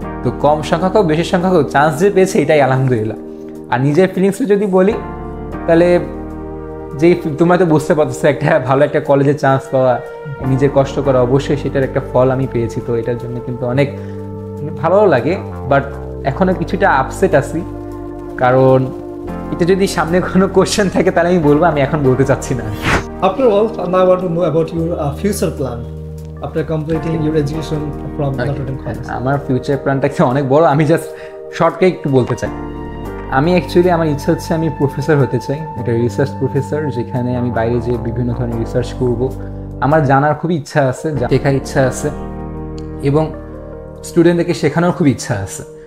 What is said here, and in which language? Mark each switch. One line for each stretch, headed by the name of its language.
Bangla: তো কম সংখ্যক হোক বেশি সংখ্যক হোক চান্স যে পেয়েছে এটাই আলহামদুলিল্লাহ। আর নিজের ফিলিংসে যদি বলি তাহলে যেই তোমরা তো বুঝতে পারছো একটা ভালো একটা কলেজে চান্স পাওয়া, নিজের কষ্ট করা, অবশ্যই সেটার একটা ফল আমি পেয়েছি। তো এটার জন্য কিন্তু অনেক ভালো লাগে, বাট এখনও কিছুটা আপসেট আছি, কারণ এটা যদি সামনে কোনো কোশ্চেন থাকে তাহলে আমি বলবো, আমি এখন বলতে চাচ্ছি না।
English: After all, now I want to know about your future plan after completing your education from Notre Dame College.
Bangla: আমার ফিউচার প্ল্যানটা অনেক বড়, আমি জাস্ট শর্টকে একটু বলতে চাই। আমি অ্যাকচুয়ালি আমার ইচ্ছা হচ্ছে আমি প্রফেসর হতে চাই, এটা রিসার্চ প্রফেসর, যেখানে আমি বাইরে যেয়ে বিভিন্ন ধরনের রিসার্চ করব। আমার জানার খুবই ইচ্ছা আছে, শেখার ইচ্ছা আছে, এবং স্টুডেন্টদেরকে শেখানোর খুব ইচ্ছা আছে।